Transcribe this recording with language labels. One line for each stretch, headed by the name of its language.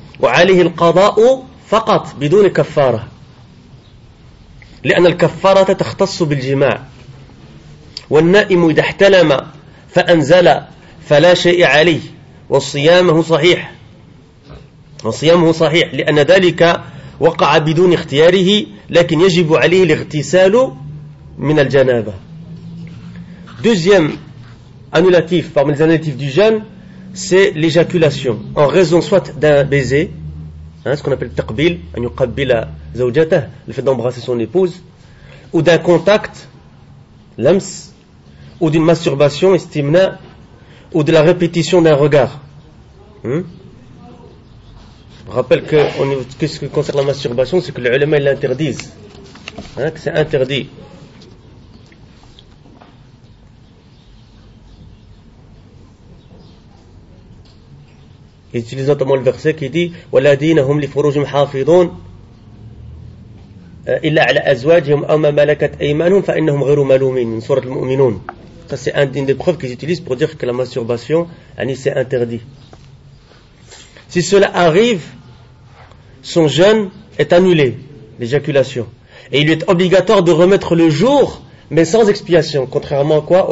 Arabic: وعليه القضاء فقط بدون كفارة، لأن الكفارة تختص بالجماع، والنائم إذا احتلم فأنزل فلا شيء عليه، وصيامه صحيح، وصيامه صحيح لأن ذلك وقع بدون اختياره، لكن يجب عليه الاغتسال من الجنابة.
French: Deuxième annulatif parmi les annulatifs du jeûne, c'est l'éjaculation en raison soit d'un baiser, hein, ce qu'on appelle le taqbil,
Arabic: an yuqabbila zawjatah,
French: le fait d'embrasser son épouse, ou d'un contact, l'ams, ou d'une masturbation, istimna, ou de la répétition d'un regard. Je rappelle que ce qui concerne la masturbation, c'est que les ulama l'interdisent, hein, que c'est interdit. Ils utilisent notamment le verset qui dit
Arabic: وَالَّذِينَ هُمْ لِفُرُوجِهِمْ حَافِظُونَ إِلَّا عَلَى أَزْوَاجِهِمْ أَوْ مَا مَلَكَتْ أَيْمَانُهُمْ فَإِنَّهُمْ غَيْرُ مَلُومِينَ.
French: Sourate al-Mu'minun. Ça, c'est une des preuves qu'ils utilisent pour dire que la masturbation, c'est interdit. Si cela arrive, son jeûne est annulé, l'éjaculation. Et il lui est obligatoire de remettre le jour, mais sans expiation. Contrairement à quoi?